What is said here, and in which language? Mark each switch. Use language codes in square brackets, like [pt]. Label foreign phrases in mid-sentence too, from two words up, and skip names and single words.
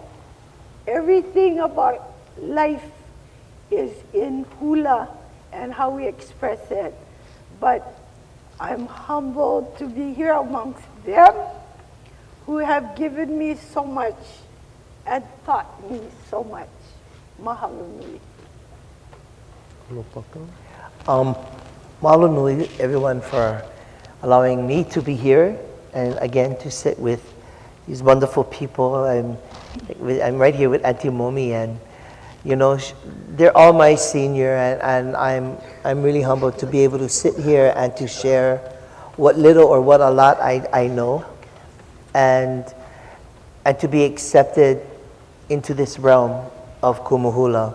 [en] Everything about life is in hula and how we express it. But I'm humbled to be here amongst them who have given me so much and taught me so much. [haw] Mahalo nui. Lopaka. Mahalo nui, [en] everyone, for allowing me to be here and again to sit with these wonderful people. I'm right here with Auntie Momi, and You know, they're all my senior, and I'm really humbled to be able to sit here and to share what little or what a lot I know, and to be accepted into this realm of kumuhula.